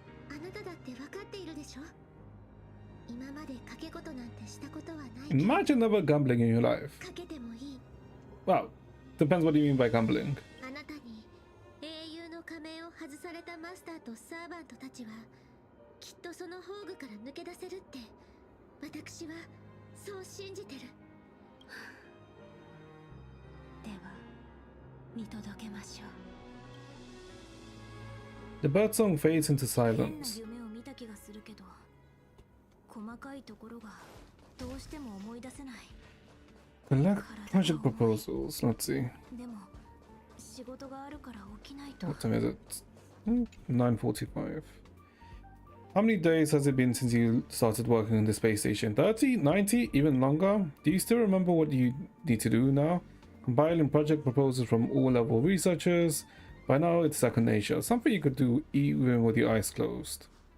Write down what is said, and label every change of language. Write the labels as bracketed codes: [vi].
[ja] あなただって分かっているでしょ。今まで賭け事なんてしたことはないけど。 [en] Imagine never gambling in your life. [ja] 賭けてもいい。 [en] Well, depends what you mean by gambling. [ja] あなたに英雄の仮面を外されたマスターとサーバントたちはきっとその宝具から抜け出せるって私はそう信じてる。では見届けましょう。 [en] The birdsong fades into [ja] 変な [en] silence. [ja] 夢を見た気がするけど、細かいところがどうしても思い出せない。 [en] Collect project proposals. Let's see. [ja] でも仕事があるから起きないと。 [en] What time is it? 9:45. How many days has it been since you started working on the space station? 30? 90? Even longer? Do you still remember what you need to do now? Compiling project proposals from all level researchers. By now it's second nature. Something you could do even with your eyes closed.